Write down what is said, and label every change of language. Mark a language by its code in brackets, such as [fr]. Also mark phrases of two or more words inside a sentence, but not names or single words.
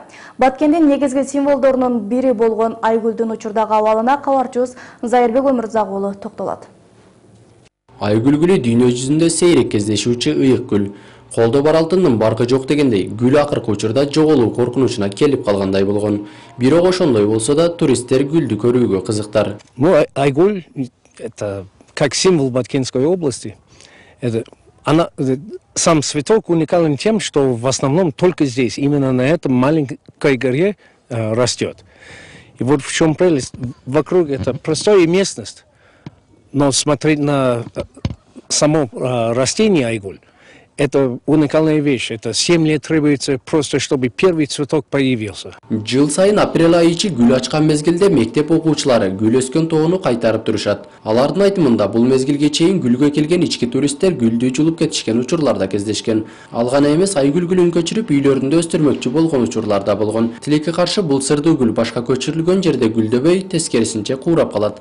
[ky] Баткендин негизги символдорунун бири болгон Айгүлдүн учурдагы абалына кабарчыбыз Зайырбек Өмүрзак уулу токтолот. Айгүл гүлү дүйнө жүзүндө сейрек кездешүүчү ыйык гүл. Колдо бар алтындын баркы жок дегендей, гүл акыркы учурда жоголуу коркунучуна келип калгандай болгон. Бирок ошондой болсо да туристтер гүлдү көрүүгө кызыктар. [ru] Айгуль — это как символ Баткенской области. Сам цветок уникален тем, что в основном только здесь, именно на этом маленькой горе растет. И вот в чем прелесть. Вокруг это простая местность, но смотреть на само растение айгуль — это уникальная вещь. Это 7 лет требуется просто, чтобы первый цветок появился. [ky] Жыл сайын апрель айы ичи гүл ачкан мезгилде мектеп окуучулары гүл өскөн тоону кайтарып турушат. Алардын айтымында бул мезгилге чейин гүлгө келген ички туристтер гүлдү жулуп кетишкен учурларда кездешкен. Ал гана эмес, айгүл гүлүн көчүрүп үйлөрүндө өстүрмөкчү болгон учурларда болгон. Тилекке каршы бул сырдуу гүл башка көчүрүлгөн жерде гүлдөбөй, тескерисинче куурап калат.